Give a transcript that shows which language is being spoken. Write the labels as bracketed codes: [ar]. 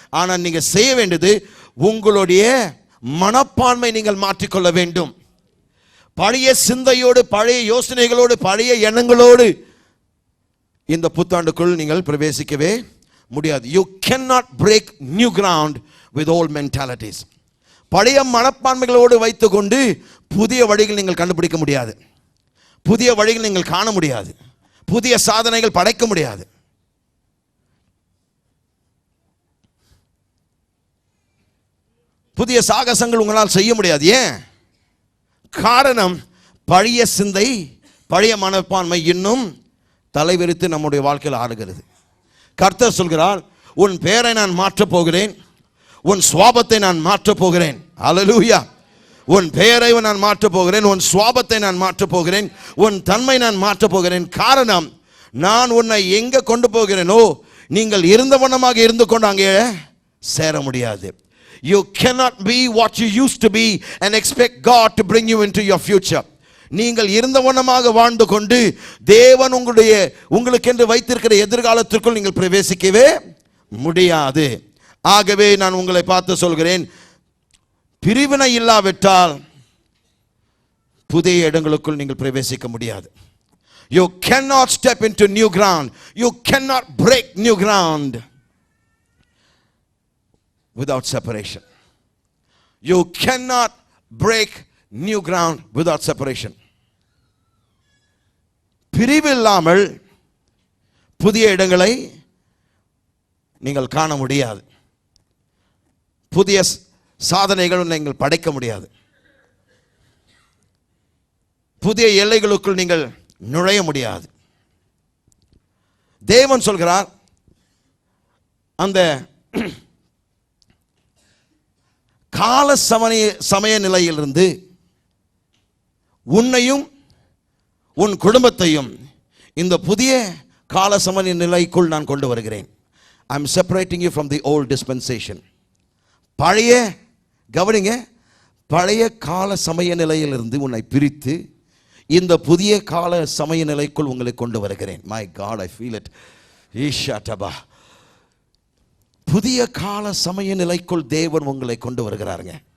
[ta] ஆனால் நீங்க செய்ய வேண்டியது, உங்களுடைய மனப்பான்மை நீங்கள் மாற்றிக்கொள்ள வேண்டும். பழைய சிந்தையோடு, பழைய யோசனைகளோடு, பழைய எண்ணங்களோடு இந்த புத்தாண்டுக்குள் நீங்கள் பிரவேசிக்கவே முடியாது. [en] You cannot break new ground with old mentalities. [ta] பழைய மனப்பான்மைகளோடு வைத்துக்கொண்டு புதிய வழிகள் நீங்கள் கண்டுபிடிக்க முடியாது, புதிய வழிகள் நீங்கள் காண முடியாது, புதிய சாதனைகள் படைக்க முடியாது. புதிய சாகசங்கள் உங்களால் செய்ய முடியாது. ஏன்? காரணம், பழைய சிந்தை, பழைய மனப்பான்மை இன்னும் தலைவிரித்து நம்முடைய வாழ்க்கையில் ஆடுகிறது. கர்த்தர் சொல்கிறார், உன் பெயரை நான் மாற்றப் போகிறேன், உன் சுவாபத்தை நான் மாற்றப் போகிறேன். ஹல்லேலூயா. உன் பெயரை நான் மாற்றப் போகிறேன், உன் சுவாபத்தை நான் மாற்றப் போகிறேன், உன் தன்மை நான் மாற்றப் போகிறேன். காரணம், நான் உன்னை எங்கே கொண்டு போகிறேனோ நீங்கள் இருந்தவனமாக இருந்து கொண்டு அங்கே சேர முடியாது. [en] You cannot be what you used to be and expect God to bring you into your future. [ta] நீங்கள் இருந்த வண்ணமாக வாழ்ந்து கொண்டு தேவன் உங்களுக்கென்று வைத்திருக்கிற எதிர்காலத்திற்குள் நீங்கள் பிரவேசிக்கவே முடியாது. ஆகவே நான் உங்களை பார்த்து சொல்கிறேன், பிரிவினை இல்லாவிட்டால் புதிய இடங்களுக்குள் நீங்கள் பிரவேசிக்க முடியாது. [en] You cannot step into new ground. You cannot break new ground without separation. You cannot break new ground without separation. [ta] பிரிவு இல்லாமல் புதிய இடங்களை நீங்கள் காண முடியாது. புதிய சாதனைகள் நீங்கள் படைக்க முடியாது. புதிய எல்லைகளுக்குள் நீங்கள் நுழைய முடியாது. தேவன் சொல்கிறார், அந்த கால சமய நிலையிலிருந்து உன்னையும் உன் குடும்பத்தையும் இந்த புதிய கால சமய நிலைக்குள் நான் கொண்டு வருகிறேன். [en] I am separating you from the old dispensation. [ta] பழைய, கவனிங்க, பழைய கால சமய நிலையிலிருந்து உன்னை பிரித்து இந்த புதிய கால சமய நிலைக்குள் உங்களை கொண்டு வருகிறேன். [en] My God, I feel it. [ta] ஈஷாடபா. புதிய கால சமய நிலைக்குள் தேவன் உங்களை கொண்டு வருகிறாருங்க.